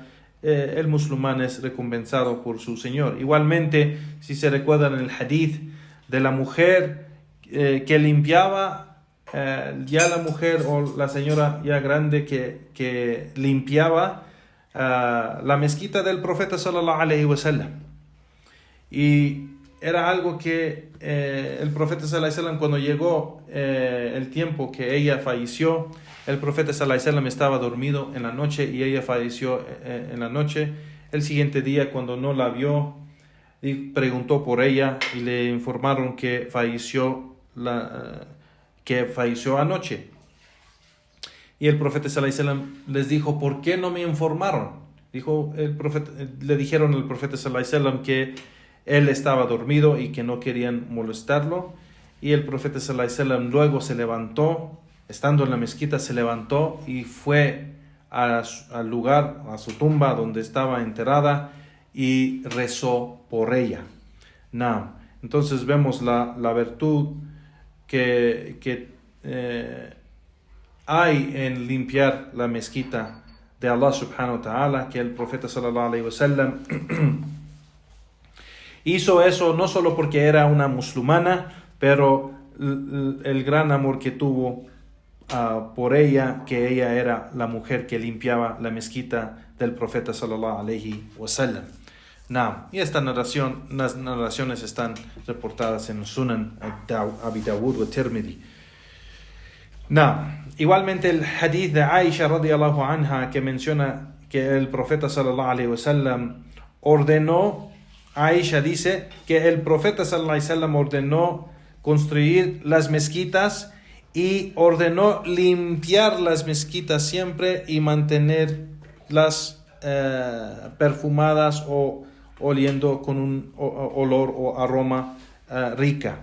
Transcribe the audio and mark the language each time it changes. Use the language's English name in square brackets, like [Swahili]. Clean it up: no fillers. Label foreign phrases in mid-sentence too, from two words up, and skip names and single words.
[Spanish] El musulmán es recompensado por su Señor. Igualmente, si se recuerdan el hadith de la mujer que limpiaba, ya la mujer o la señora ya grande que limpiaba la mezquita del profeta [Arabic] صلى الله عليه وسلم. [Spanish] Y era algo que el profeta [Arabic] صلى الله عليه وسلم, [Spanish] cuando llegó el tiempo que ella falleció, el profeta [Arabic] صلى الله عليه وسلم [Spanish] estaba dormido en la noche y ella falleció en la noche. El siguiente día, cuando no la vio, preguntó por ella y le informaron que falleció anoche. Y el profeta [Arabic] صلى الله عليه وسلم [Spanish] les dijo: ¿por qué no me informaron? Le dijeron al profeta [Arabic] صلى الله عليه وسلم [Spanish] que él estaba dormido y que no querían molestarlo. Y el profeta [Arabic] صلى الله عليه وسلم [Spanish] luego se levantó, estando en la mezquita, se levantó y fue al lugar, a su tumba donde estaba enterrada, y rezó por ella. Entonces vemos la virtud que hay en limpiar la mezquita de Allah [Arabic] سبحانه وتعالى, [Spanish] que el profeta [Arabic] صلى الله عليه وسلم [Spanish] hizo eso no solo porque era una musulmana, pero el gran amor que tuvo por ella, que ella era la mujer que limpiaba la mezquita del profeta [Arabic] صلى الله عليه وسلم. [Spanish] Y las narraciones están reportadas en el Sunan Abi Dawud y Tirmidhi. Igualmente el hadith de Aisha [Arabic] رضي الله عنها, [Spanish] que menciona que el profeta [Arabic] صلى الله عليه وسلم [Spanish] ordenó, Aisha dice que el profeta [Arabic] صلى الله عليه وسلم [Spanish] ordenó construir las mezquitas y ordenó limpiar las mezquitas siempre y mantenerlas perfumadas o oliendo con un olor o aroma rica.